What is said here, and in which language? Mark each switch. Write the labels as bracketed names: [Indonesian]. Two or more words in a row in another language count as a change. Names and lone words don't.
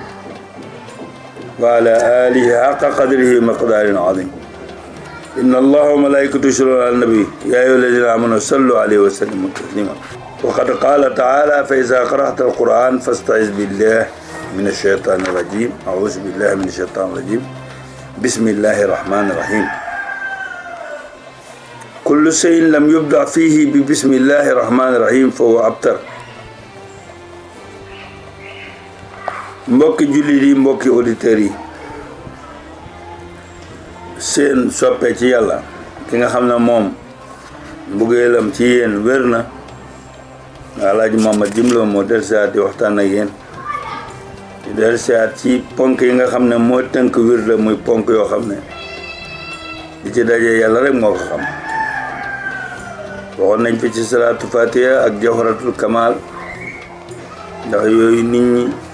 [Arabic] وعلى آله حق قدره مقدار عظيم إن الله وملائكته يصلون على النبي يا أيها الذين آمنوا صلوا عليه وسلموا تسليما وقد قال تعالى فإذا قرأت القرآن فاستعذ بالله من الشيطان الرجيم أعوذ بالله من الشيطان الرجيم بسم الله الرحمن الرحيم كل شيء لم يبدأ فيه ب بسم الله الرحمن الرحيم فهو أبتر [Wolof] mbokki jullit yi mbokki auditeurs yi seen soppe ci yàlla ki nga xam ne moom mbugeelam ci yéen wér na Alaaji Mamad Jimlo moo dellusiwaat di waxtaan ak yéen di dellusiwaat ci ponk yi nga xam ne moo tënk wér la muy ponk yoo xam ne di ci dajee yàlla rek moo ko xam waxoon nañ fi ci salaatu fatiha ak jawharatul kamal ndax yooyu nit ñi